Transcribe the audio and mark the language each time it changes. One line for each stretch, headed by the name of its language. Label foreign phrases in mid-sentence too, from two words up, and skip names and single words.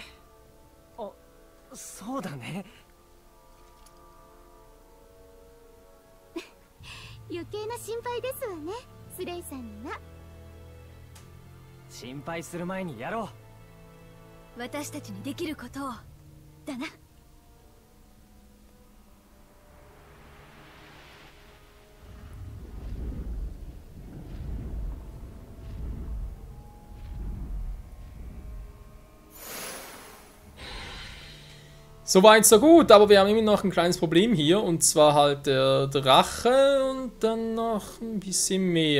Japanese: あ、そうだね。余計な心配ですわね、スレイさんには。心配する前にやろう。私たちにできることをだな。
German: Soweit so gut, aber wir haben immer noch ein kleines Problem hier, und zwar halt der Drache und dann noch ein bisschen mehr.